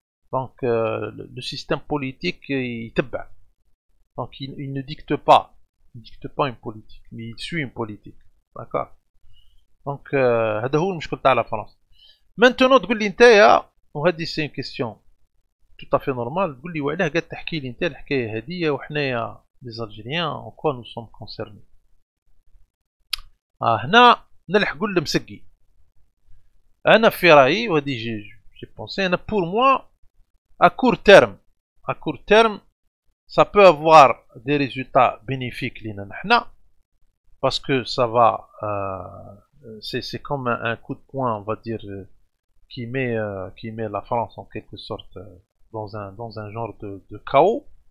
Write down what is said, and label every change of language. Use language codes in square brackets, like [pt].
[fr] Donc le système politique donc il ne dicte pas une politique, mais il suit une politique. D'accord? [ar] Donc هذا هو المشكل تاع la France. Maintenant تقول لي نتايا, وهذه [fr] c'est une question tout à fait normale, [ar] تقول لي وعلاه قاعد تحكي لي انت الحكايه هذه وحنايا [fr] les Algériens, en quoi nous sommes concernés. [ar] هنا نلحقوا المسقي. أنا في رأيي, وهذه [fr] j'ai pensé, pour moi, à court terme, ça peut avoir des résultats bénéfiques [ar] لنا نحنا, [fr] parce que ça va, c'est comme un coup de poing, on va dire, qui met la France en quelque sorte dans un genre de chaos.